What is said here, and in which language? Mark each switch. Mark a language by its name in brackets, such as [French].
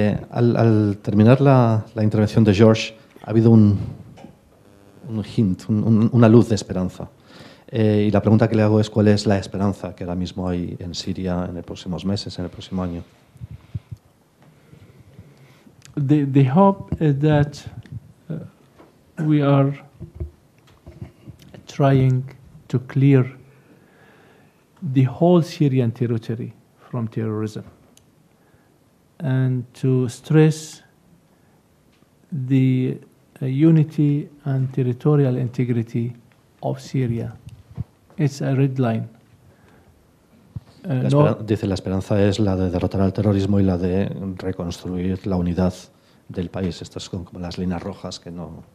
[Spanish] Al terminar la intervención de George, ha habido un hint, una luz de esperanza. Y la pregunta que le hago es cuál es la esperanza que ahora mismo hay en Siria en los próximos meses, en el próximo año. [English] The hope is that we are trying to clear the whole Syrian territory from terrorism and to stress the unity and territorial integrity of Syria. It's a red line. [Spanish] Dice, la esperanza es la de derrotar al terrorismo y la de reconstruir la unidad del país. Estas son como las líneas rojas que no...